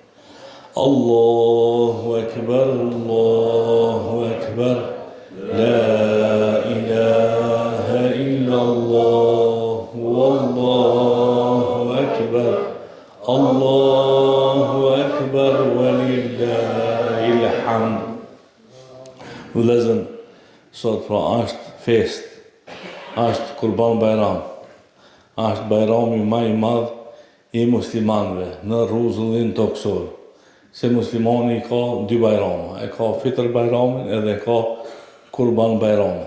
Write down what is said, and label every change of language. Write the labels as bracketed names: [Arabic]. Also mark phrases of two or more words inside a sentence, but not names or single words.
[Arabic] الله أكبر، الله أكبر. لا إله إلا الله والله أكبر. الله أكبر ولله الحمد. [Albanian] Vëllezër, sot pra është fest, është Kurban Bayram, është bajrami më i madh i muslimanëve në rrezullin toksor. Se muslimani ka dy bajrama, e ka Fitr Bayramin edhe ka Kurban Bayramin.